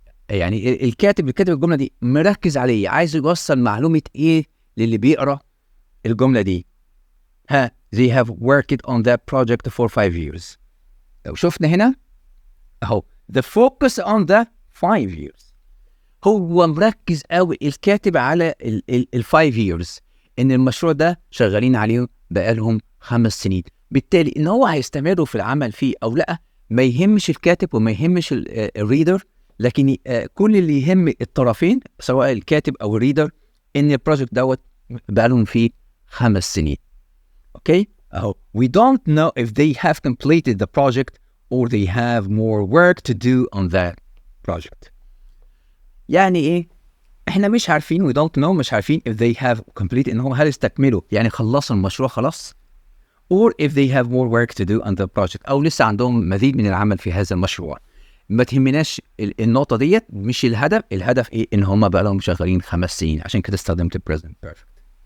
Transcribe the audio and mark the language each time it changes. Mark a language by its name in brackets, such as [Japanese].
[Arabic] يعني الكاتب اللي كاتب الجملة دي مركز عليه، عايز يوصل معلومة ايه للي بيقرأ الجملة دي. [English] they have worked on that project for 5 years. [Arabic] لو شفنا هنا اهو [English] the focus on the 5 years. [Arabic] هو مركز قوي الكاتب على ال 5 years، ان المشروع ده شغالين عليه بقالهم 5 سنين. بالتالي ان هو هيستمروا في العمل فيه او لا ما يهمش الكاتب وما يهمش الريدر، لكن كل اللي يهم الطرفين سواء الكاتب او الريدر ان البروجكت دوت بقالهم فيه 5 سنين. اوكي اهو [English] we don't know if they have completed the project or they have more work to do on that project. [Arabic] يعني ايه؟ احنا مش عارفين we don't know، مش عارفين if they have completed انهم هل استكملوا يعني خلصوا المشروع خلاص، [English] or if they have more work to do on the project [Arabic] او لسه عندهم مزيد من العمل في هذا المشروع. ما تهمناش النقطة ديت، مش الهدف. الهدف ايه؟ ان هم بقى لهم شغالين 5 سنين، عشان كده استخدمت present perfect.